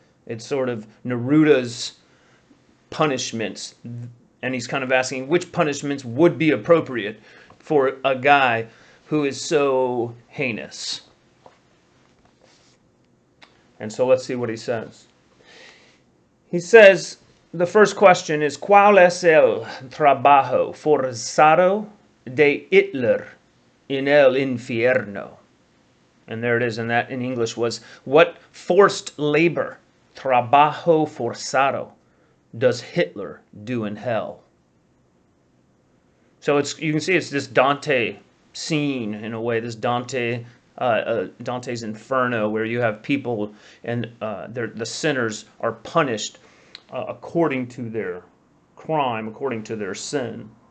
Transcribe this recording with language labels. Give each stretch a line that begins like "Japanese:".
English: It's sort of Neruda's punishments, and he's kind of asking which punishments would be appropriate for a guy who is so heinous. And so let's see what he says. He says, the first question is,
Spanish: ¿Cuál es el trabajo forzado de Hitler en el infierno?
English: And there it is, and that in English was, what forced labor,
Spanish: trabajo forzado,
English: does Hitler do in hell? So you can see it's this Dante scene in a way, this Dante's Inferno, where you have people and the sinners are punished according to their crime, according to their sin.